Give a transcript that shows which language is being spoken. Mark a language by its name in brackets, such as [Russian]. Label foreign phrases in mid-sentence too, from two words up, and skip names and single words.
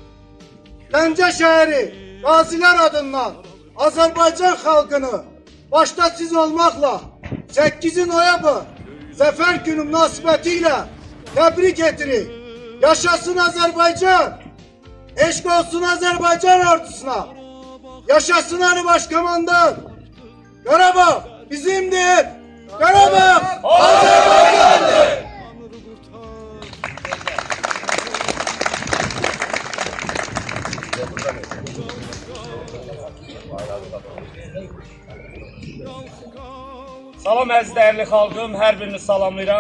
[Turkish] Gəncə şehri gaziler adından Azerbaycan halkını başta siz olmakla 8 Noyabr Zafer Günü münasebetiyle tebrik ettirir. Yaşasın Azerbaycan, eşk olsun Azerbaycan ordusuna. Yaşasın Ali Başkomandan. Karabağ bizimdir. Karabağ Azerbaycan'dır. [Azerbaijani] Salam əziz dəyərli xalqım, hər birini salamlayıram.